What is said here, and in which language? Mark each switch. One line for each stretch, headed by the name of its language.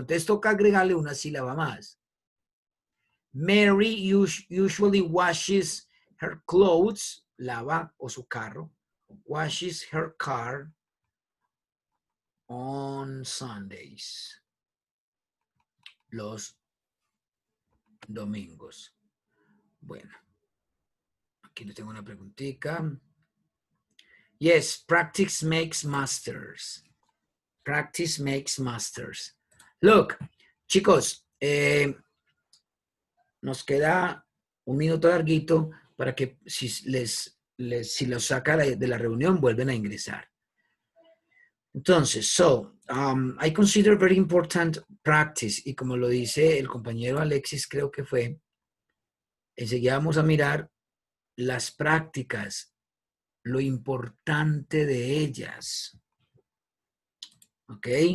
Spanish: Entonces toca agregarle una sílaba más.
English: Mary usually washes her clothes,
Spanish: lava o su carro,
English: washes her car on Sundays,
Spanish: los domingos. Bueno, aquí le tengo una preguntita.
English: Yes, practice makes masters. Practice makes masters.
Spanish: Look, chicos, nos queda un minuto larguito para que si los saca de la reunión vuelven a ingresar. Entonces,
English: I consider very important practice,
Spanish: y como lo dice el compañero Alexis, creo que fue, enseguida vamos a mirar las prácticas, lo importante de ellas. ¿Ok?